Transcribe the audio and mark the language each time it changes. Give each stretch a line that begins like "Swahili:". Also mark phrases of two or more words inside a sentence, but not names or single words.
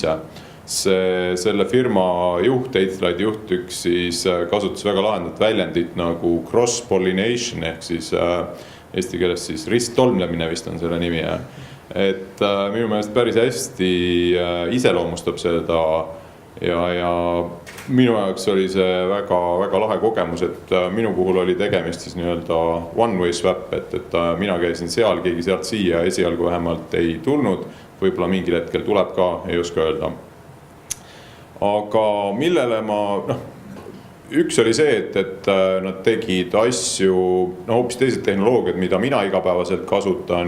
Estonian: Selle firma juht, 8th Light juht üks siis kasutas väga lahendat väljendit nagu cross-pollination ehk siis eesti keeles siis risttolmlemine vist on selle nimi. Et minu meelest päris hästi iseloomustab seda ja minu jaoks oli see väga lahe kogemus, et minu puhul oli tegemist siis nii-öelda
English: one-way swap,
Estonian: et mina käisin seal, keegi sealt siia esialgu vähemalt ei tulnud, võib-olla mingil hetkel tuleb ka, ei oska öelda. Aga millele üks oli see, et nad tegid asju, hoopis teised tehnoloogiad, mida mina igapäevaselt kasutan